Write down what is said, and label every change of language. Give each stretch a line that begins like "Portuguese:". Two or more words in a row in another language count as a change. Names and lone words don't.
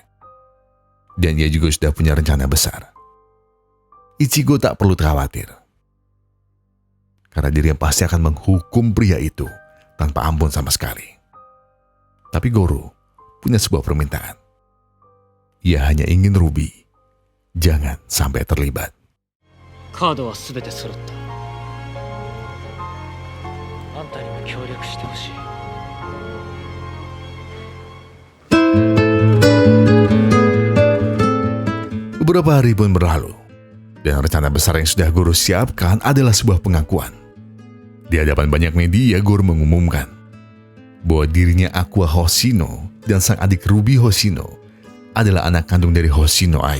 Indonesian: Dan ia juga sudah punya rencana besar. Ichigo tak perlu khawatir. Karena dirinya pasti akan menghukum pria itu tanpa ampun sama sekali. Tapi Goro punya sebuah permintaan. Ia hanya ingin Ruby jangan sampai terlibat.
Japanese: カードは全て揃った。あんたにも協力してほしい。
Indonesian: Beberapa hari pun berlalu, dan rencana besar yang sudah Goro siapkan adalah sebuah pengakuan. Di hadapan banyak media, Goro mengumumkan bahwa dirinya Aqua Hoshino dan sang adik Ruby Hoshino adalah anak kandung dari Hoshino Ai.